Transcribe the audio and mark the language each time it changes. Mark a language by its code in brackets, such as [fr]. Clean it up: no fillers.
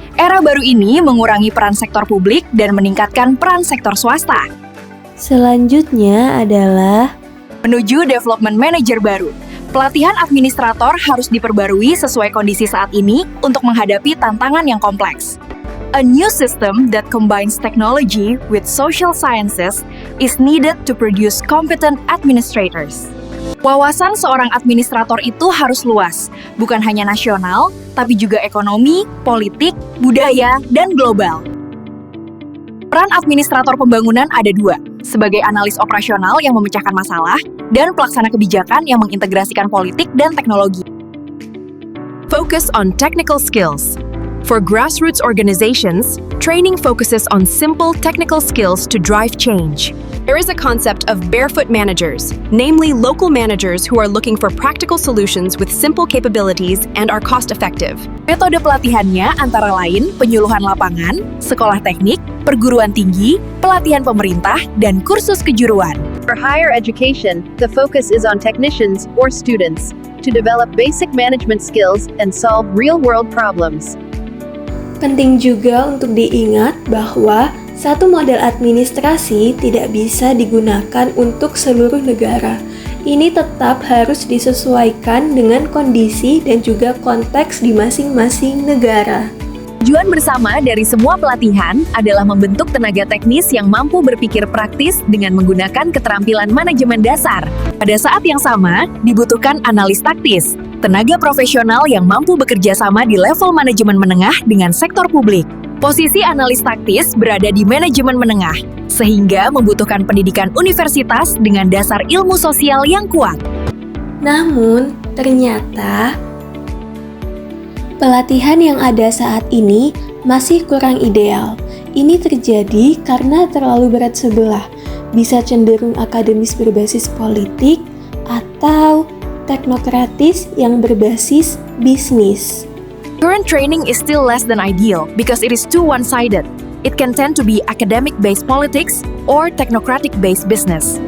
[id] Era baru ini mengurangi peran sektor publik dan meningkatkan peran sektor swasta. Selanjutnya adalah Menuju development manager baru. Pelatihan administrator harus diperbarui sesuai kondisi saat ini untuk menghadapi tantangan yang kompleks. [en] A new system that combines technology with social sciences is needed to produce competent administrators. [id] Wawasan seorang administrator itu harus luas, bukan hanya nasional, tapi juga ekonomi, politik, budaya, dan global. Peran administrator pembangunan ada dua, sebagai analis operasional yang memecahkan masalah, dan pelaksana kebijakan yang mengintegrasikan politik dan teknologi. [en] Focus on technical skills. For grassroots organizations, training focuses on simple technical skills to drive change. There is a concept of barefoot managers, namely local managers who are looking for practical solutions with simple capabilities and are cost-effective. [id] Metode pelatihannya antara lain penyuluhan lapangan, sekolah teknik, perguruan tinggi, pelatihan pemerintah, dan kursus kejuruan. [en] For higher education, the focus is on technicians or students to develop basic management skills and solve real-world problems. [id] penting juga untuk diingat bahwa satu model administrasi tidak bisa digunakan untuk seluruh negara. Ini tetap harus disesuaikan dengan kondisi dan juga konteks di masing-masing negara. Tujuan bersama dari semua pelatihan adalah membentuk tenaga teknis yang mampu berpikir praktis dengan menggunakan keterampilan manajemen dasar. Pada saat yang sama, dibutuhkan analis taktis, tenaga profesional yang mampu bekerja sama di level manajemen menengah dengan sektor publik. Posisi analis taktis berada di manajemen menengah, sehingga membutuhkan pendidikan universitas dengan dasar ilmu sosial yang kuat. Namun, ternyata pelatihan yang ada saat ini masih kurang ideal. Ini terjadi karena terlalu berat sebelah, bisa cenderung akademis berbasis politik atau teknokratis yang berbasis bisnis. [en] Current training is still less than ideal because it is too one-sided. It can tend to be academic-based politics or technocratic-based business.